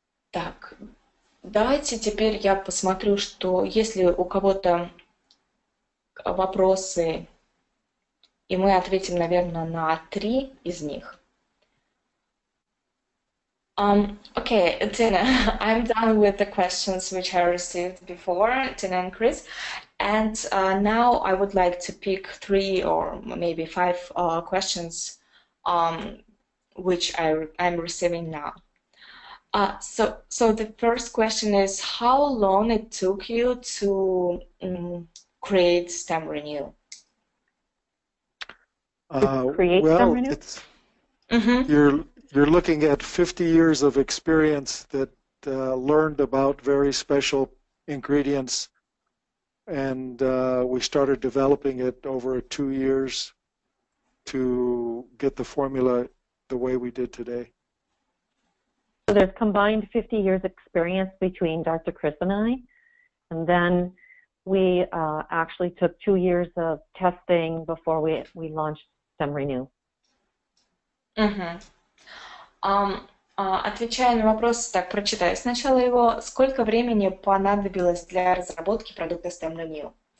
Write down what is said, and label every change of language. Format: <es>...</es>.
<ru>Так, давайте теперь я посмотрю, что если у кого-то вопросы, и мы ответим, наверное, на 3 из них.</ru> <en>Okay, Tina, I'm done with the questions which I received before, Tina and Chris, and now I would like to pick 3 or maybe 5 questions which I'm receiving now. So the first question is, how long it took you to create StemRenu? Create well, StemRenu? it's, you're looking at 50 years of experience that learned about very special ingredients, and we started developing it over 2 years to get the formula the way we did today. So there's combined 50 years experience between Dr. Chris and I, and then we actually took 2 years of testing before we launched StemRenu.</en> <ru>Отвечая на вопрос, так, прочитаю сначала его. Сколько времени понадобилось для разработки продукта StemRenu?</ru>